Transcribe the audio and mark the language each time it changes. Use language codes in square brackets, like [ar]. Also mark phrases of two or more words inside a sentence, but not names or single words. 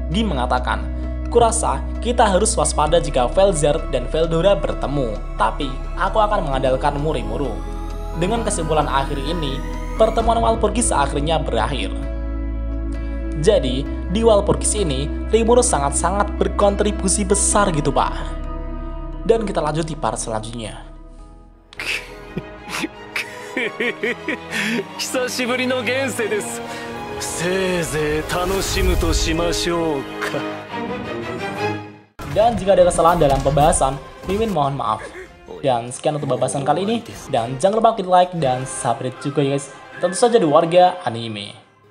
[id] Gi mengatakan, Kurasa kita harus waspada jika Velzard dan Veldora bertemu, tapi aku akan mengandalkan Rimuru. Dengan kesimpulan akhir ini, pertemuan Walpurgis akhirnya berakhir. Jadi, di Walpurgis ini, Rimuru sangat-sangat berkontribusi besar gitu pak. Dan kita lanjut di part selanjutnya. [ja] 久しぶりの現世です。せいぜい楽しむとしましょうか。 [id] Dan jika ada kesalahan dalam pembahasan, Mimin mohon maaf. Dan sekian untuk pembahasan kali ini. Dan jangan lupa klik like dan subscribe juga ya guys. Tentu saja di warga anime.